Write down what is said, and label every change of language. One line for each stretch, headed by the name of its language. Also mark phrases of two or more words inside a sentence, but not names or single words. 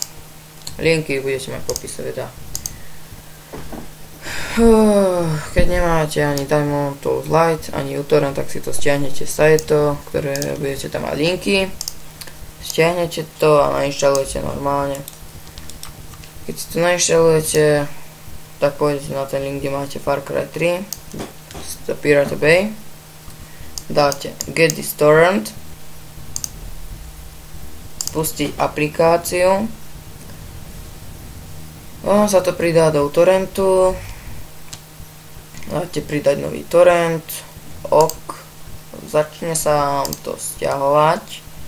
Slovak: Linky budete mať v popise videa. Keď nemáte ani Diamond Tools Lite, ani Autorent, tak si to stiahnete z sajtu, ktoré budete tam mať linky. Stiahnete to a nainštalujete normálne. Keď si to nainštalujete, tak pôjdete na ten link, kde máte Far Cry 3 z Pirate Bay. Dáte
English: Get this torrent,
Slovak: spustiť aplikáciu. Sa to pridá do torrentu. Dáte pridať nový torrent. OK. Začne sa vám to stiahovať.